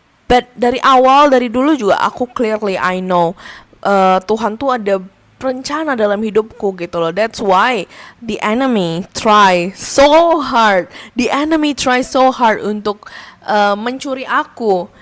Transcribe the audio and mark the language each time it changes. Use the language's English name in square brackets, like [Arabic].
[Indonesian] But dari dulu juga aku [English] clearly I know [Indonesian] Tuhan tuh ada rencana dalam hidupku gitu loh. [English] That's why the enemy try so hard. The enemy try so hard [Indonesian] untuk mencuri aku.